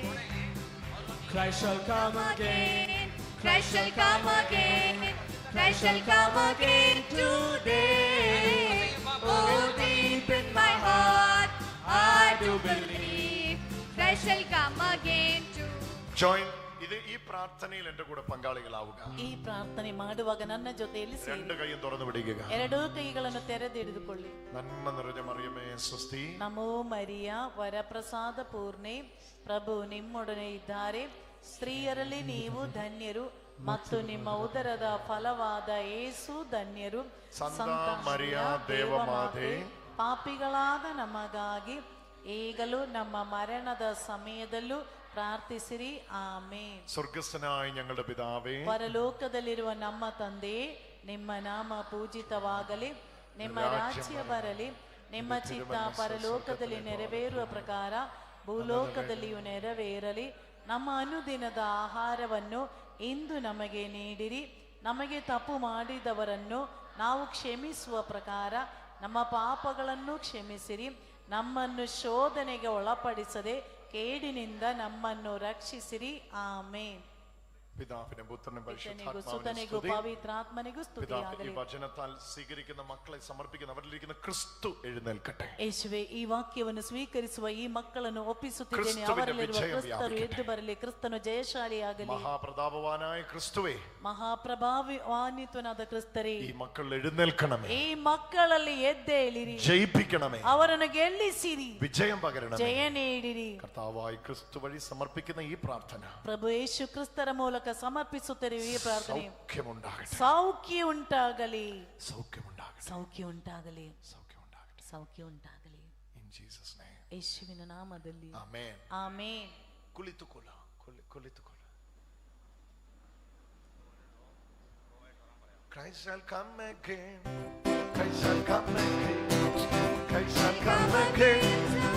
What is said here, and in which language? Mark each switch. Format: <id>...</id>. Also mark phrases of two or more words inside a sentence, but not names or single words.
<en>Christ shall come again. Christ shall come again. Christ shall come again today. Oh, deep in my heart, I do believe Christ shall come again today. Join.</en> <ml>ഇത് ഈ പ്രാർത്ഥനയിൽ എന്റെ കൂടെ പങ്കാളികളാവുക.</ml> <kn>ಈ ಪ್ರಾರ್ಥನೆ ಮಾಡುವಾಗ ನನ್ನ ಜೊತೆಯಲ್ಲಿ ಸೇರಿ</kn> <ml>രണ്ട് കൈയും തുറന്നു പിടിക്കുക.</ml> <kn>ಎರಡೂ ಕೈಗಳನ್ನು ತೆರೆದಿಡಿದುಕೊಳ್ಳಿ.</kn> <ml>നന്മ നിറഞ്ഞ മറിയമേ സ്വസ്തി.</ml> <kn>ನಮೋ ಮರಿಯ ವರಪ್ರಸಾದ ಪೂರ್ಣೆ, ಪ್ರಭು ನಿಮ್ಮೊಡನೆ ಇದ್ದಾರೆ, ಸ್ತ್ರೀಯರಲ್ಲಿ ನೀವು ಧನ್ಯರು ಮತ್ತು ನಿಮ್ಮ ಉದರದ ಫಲವಾದ ಯೇಸು ಧನ್ಯರು. ಸಂತ ಮರಿಯ ದೇವಮಾತೆ, ಪಾಪಿಗಳಾದ ನಮಗಾಗಿ ಈಗಲೂ ನಮ್ಮ ಮರಣದ ಸಮಯದಲ್ಲೂ ಪ್ರಾರ್ಥಿಸಿರಿ. ಆಮೆನ್.</kn> <ml>സ്വർഗ്ഗസ്ഥനായ ഞങ്ങളുടെ പിതാവേ,</ml> <kn>ಪರಲೋಕದಲ್ಲಿರುವ ನಮ್ಮ ತಂದೆಯೇ, ನಿಮ್ಮ ನಾಮ ಪೂಜಿತವಾಗಲಿ, ನಿಮ್ಮ ರಾಜ್ಯ ಬರಲಿ, ನಿಮ್ಮ ಚಿತ್ತ ಪರಲೋಕದಲ್ಲಿ ನೆರವೇರುವ ಪ್ರಕಾರ ಭೂಲೋಕದಲ್ಲಿಯೂ ನೆರವೇರಲಿ. ನಮ್ಮ ಅನುದಿನದ ಆಹಾರವನ್ನು ಇಂದು ನಮಗೆ ನೀಡಿರಿ. ನಮಗೆ ತಪ್ಪು ಮಾಡಿದವರನ್ನು ನಾವು ಕ್ಷಮಿಸುವ ಪ್ರಕಾರ ನಮ್ಮ ಪಾಪಗಳನ್ನು ಕ್ಷಮಿಸಿರಿ. ನಮ್ಮನ್ನು ಶೋಧನೆಗೆ ಒಳಪಡಿಸದೆ ಕೇಡಿನಿಂದ ನಮ್ಮನ್ನು ರಕ್ಷಿಸಿರಿ. ಆಮೆನ್.</kn> <ml>പിതാവിനും പുത്രനും സുതനിಗೂ പവിത്രാത്മനിಗೂ സ്തുതിയാകಲಿ. ഈ വചനത്താൽ സ്വീകരിക്കുന്ന മക്കളെ സമർപ്പിക്കുന്ന അവരിലിരിക്കുന്ന ക്രിസ്തു എഴുന്നേൽക്കട്ടെ.</ml> <kn>യേശുവേ, ഈ ವಾಕ್ಯವನ್ನು ಸ್ವೀಕರಿಸುವ ಈ ಮಕ್ಕಳನ್ನು ಒಪ್ಪಿಸುತ್ತಿದ್ದೇನೆ. ಅವರಲ್ಲಿರುವ ಕ್ರಿಸ್ತರು ಎದ್ದು ಬರಲಿ. ಕ್ರಿಸ್ತನು ಜಯಶಾಲಿಯಾಗಲಿ.</kn> <ml>മഹാപ്രതാപവാനായ ക്രിസ്തുവേ,</ml> <kn>ಮಹಾಪ್ರಭಾವಾನ್ವಿತನಾದ ಕ್ರಿಸ್ತರೇ,</kn> <ml>ഈ മക്കൾ എഴുന്നേൽക്കണമേ.</ml> <kn>ಈ ಮಕ್ಕಳಲ್ಲಿ ಎದ್ದೇಳಿರಿ.</kn> <ml>ജയിപ്പിക്കണമേ.</ml> <kn>ಅವರನ್ನು ಗೆಲ್ಲಿಸಿರಿ.</kn> <ml>വിജയം പകരണമേ.</ml> <kn>ಜಯ ನೀಡಿರಿ.</kn> <ml>കർത്താവായ ക്രിസ്തു വഴി സമർപ്പിക്കുന്ന ഈ പ്രാർത്ഥന</ml> <kn>ಪ್ರಭು ಯೇಸು ಕ್ರಿಸ್ತರ ಮೂಲಕ ಸಮರ್ಪಿಸುತ್ತಿರುವ ಈ ಪ್ರಾರ್ಥನೆ</kn> <ml>സൗഖ്യമുണ്ടാകട്ടെ.</ml> <kn>ಸೌಖ್ಯ ಉಂಟಾಗಲಿ.</kn> <ml>സൗഖ്യമുണ്ടാകട്ടെ.</ml> <kn>ಸೌಖ್ಯ ಉಂಟಾಗಲಿ.</kn> <ml>സൗഖ്യമുണ്ടാകട്ടെ.</ml> <kn>ಸೌಖ್ಯ ಉಂಟಾಗಲಿ.</kn> <en>In Jesus name.</en> <kn>ಯೇಸುವಿನ ನಾಮದಲ್ಲಿ.</kn> <en>Amen.</en> <kn>ಆಮೆನ್. ಕುಳಿತುಕೊಳ್ಳ. ಕುಳಿತುಕೊಳ್ಳ.</kn> <en>Christ shall come again. Christ shall come again. Christ shall come again.</en>